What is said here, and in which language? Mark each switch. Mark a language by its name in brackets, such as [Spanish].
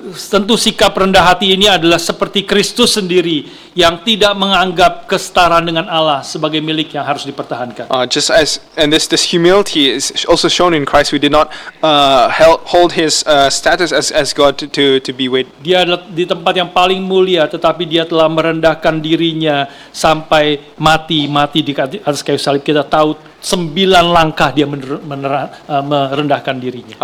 [Indonesian] Tentu sikap rendah hati ini adalah seperti Kristus sendiri yang tidak menganggap kesetaraan dengan Allah sebagai milik yang harus dipertahankan. [English] This humility is also shown in Christ, who did not hold his status as God to be weighed. [Indonesian] Dia adalah di tempat yang paling mulia, tetapi dia telah merendahkan dirinya sampai mati di atas kayu salib. Kita tahu 9 langkah dia merendahkan dirinya.